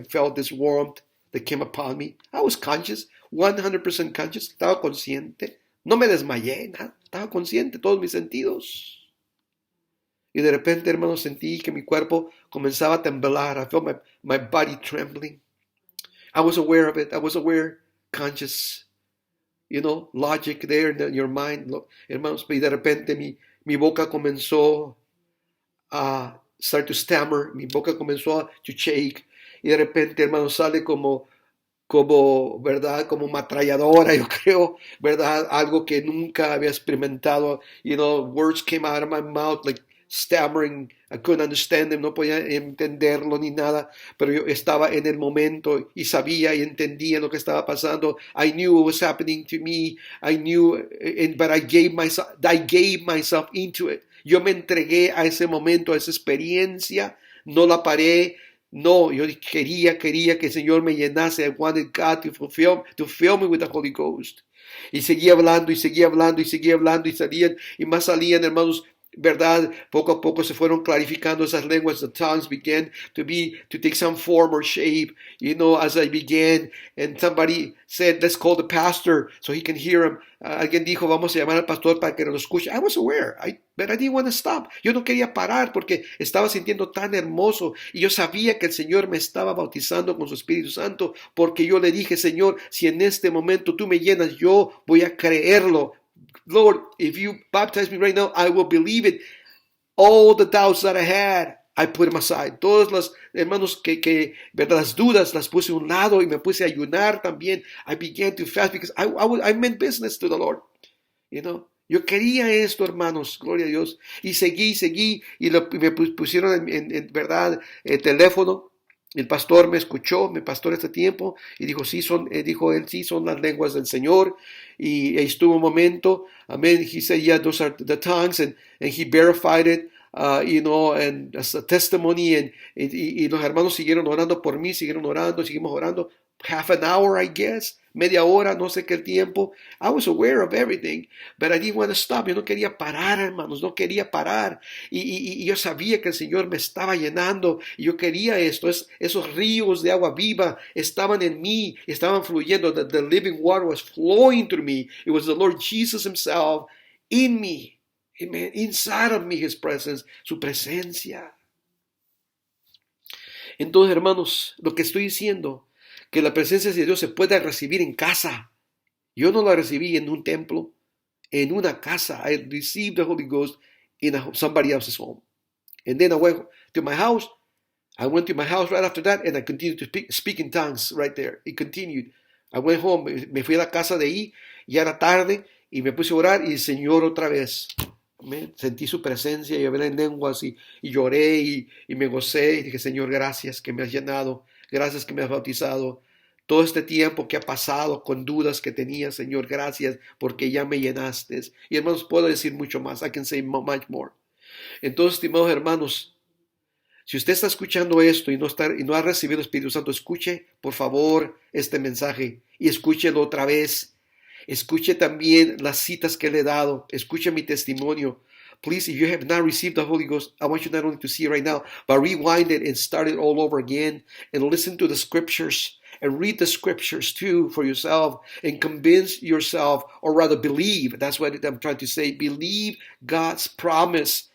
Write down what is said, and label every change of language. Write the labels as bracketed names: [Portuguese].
[English] I felt this warmth that came upon me. I was conscious, 100% conscious. [Spanish] Estaba consciente. No me desmayé, nada. Estaba consciente, todos mis sentidos. Y de repente, hermanos, sentí que mi cuerpo comenzaba a temblar. [English] I felt my body trembling. I was aware of it. I was aware, conscious. Logic there in your mind, [Spanish] hermanos. Y de repente mi boca comenzó a [English] start to stammer. [Spanish] Mi boca comenzó [English] to shake. [Spanish] Y de repente, hermanos, sale como, ¿verdad? Como ametralladora, yo creo, ¿verdad? Algo que nunca había experimentado. [English] Words came out of my mouth like stammering. I couldn't understand them, [Spanish] no podía entenderlo ni nada, pero yo estaba en el momento y sabía y entendía lo que estaba pasando. [English] I knew what was happening to me. I knew, but I gave myself into it. [Spanish] Yo me entregué a ese momento, a esa experiencia, no la paré. No, yo quería que el Señor me llenase. [English] I wanted God to fill me with the Holy Ghost. [Spanish] Y seguía hablando, y salían, y más salían, hermanos, ¿verdad? Poco a poco se fueron clarificando esas lenguas. [English] The tongues began to take some form or shape, as I began. And somebody said, let's call the pastor so he can hear him. [Spanish] Alguien dijo, vamos a llamar al pastor para que nos escuche. [English] I was aware, but I didn't want to stop. [Spanish] Yo no quería parar porque estaba sintiendo tan hermoso. Y yo sabía que el Señor me estaba bautizando con su Espíritu Santo, porque yo le dije, Señor, si en este momento tú me llenas, yo voy a creerlo. [English] Lord, if you baptize me right now, I will believe it. All the doubts that I had, I put them aside. [Spanish] Todas las, hermanos, ¿verdad? Las dudas las puse a un lado y me puse a ayunar también. [English] I began to fast because I meant business to the Lord. [Spanish] Yo quería esto, hermanos, gloria a Dios. Y seguí, y me pusieron en verdad, el teléfono. El pastor me escuchó, mi pastor este tiempo, y dijo, dijo él, sí, son las lenguas del Señor. Y estuvo un momento, amén, [English] he said, yeah, those are the tongues, and he verified it, and as a testimony, [Spanish] y los hermanos siguieron orando por mí, seguimos orando, [English] half an hour, I guess, [Spanish] media hora, no sé qué tiempo. [English] I was aware of everything, but I didn't want to stop. [Spanish] Yo no quería parar, hermanos, no quería parar. Y yo sabía que el Señor me estaba llenando, y yo quería esto. Esos ríos de agua viva estaban en mí, estaban fluyendo. [English] The living water was flowing through me. It was the Lord Jesus himself in me. Amen. Inside of me, his presence, [Spanish] su presencia. Entonces, hermanos, lo que estoy diciendo, que la presencia de Dios se puede recibir en casa. Yo no la recibí en un templo, en una casa. [English] I received the Holy Ghost in somebody else's home. And then I went to my house. I went to my house right after that, and I continued to speak in tongues right there. It continued. I went home, [Spanish] me fui a la casa de ahí, ya era tarde, y me puse a orar, y el Señor otra vez. Sentí su presencia, y hablé en lenguas, y lloré, y me gocé, y dije, Señor, gracias que me has llenado. Gracias que me has bautizado. Todo este tiempo que ha pasado con dudas que tenía, Señor, gracias porque ya me llenaste. Y hermanos, puedo decir mucho más. [English] I can say much more. [Spanish] Entonces, estimados hermanos, si usted está escuchando esto y no ha recibido el Espíritu Santo, escuche, por favor, este mensaje y escúchelo otra vez. Escuche también las citas que le he dado. Escuche mi testimonio. [English] Please, if you have not received the Holy Ghost, I want you not only to see it right now, but rewind it and start it all over again and listen to the scriptures and read the scriptures too for yourself and convince yourself, or rather believe. That's what I'm trying to say. Believe God's promise